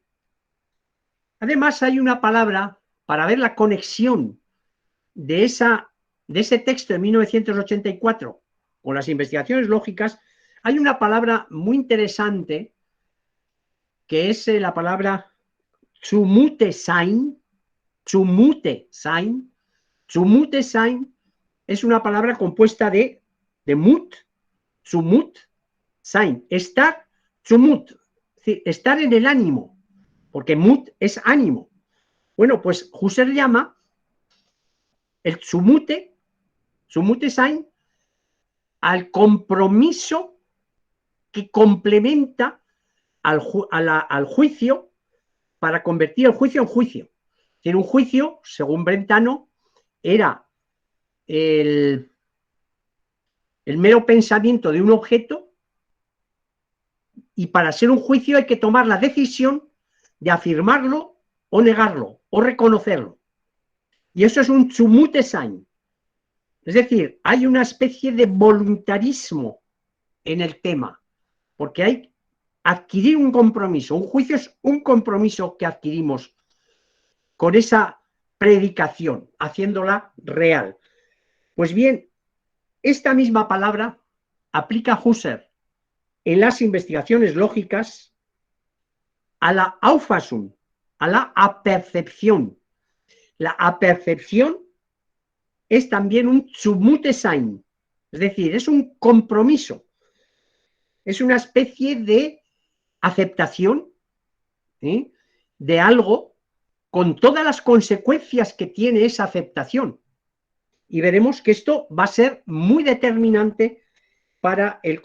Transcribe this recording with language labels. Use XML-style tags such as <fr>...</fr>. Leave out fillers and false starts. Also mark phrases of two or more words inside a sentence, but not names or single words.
<es>Además, hay una palabra para ver la conexión de ese texto de 1984 con las investigaciones lógicas. Hay una palabra muy interesante que es la palabra Zumute-Sein.</es> <de>Zumute-Sein. Zumute-Sein</de> <es>es una palabra compuesta de</es> <de>mut, zumut, sein,</de> <es>estar, zumut, es decir, estar en el ánimo, porque mut es ánimo. Bueno, pues Husserl llama el</es> <de>zumute sein,</de> <es>al compromiso que complementa al juicio para convertir el juicio en juicio. Es decir, un juicio, según Brentano, era el mero pensamiento de un objeto, y para ser un juicio hay que tomar la decisión de afirmarlo o negarlo o reconocerlo. Y eso es un</es> <de>zumute sein.</de> <es>Es decir, hay una especie de voluntarismo en el tema, porque hay que adquirir un compromiso. Un juicio es un compromiso que adquirimos con esa predicación, haciéndola real. Pues bien, esta misma palabra aplica Husserl en las investigaciones lógicas a la Auffassung, a la apercepción. La apercepción es también un</es> <de>zumute sein,</de> <es>es decir, es un compromiso, es una especie de aceptación de algo con todas las consecuencias que tiene esa aceptación. Y veremos que esto va a ser muy determinante para el</es>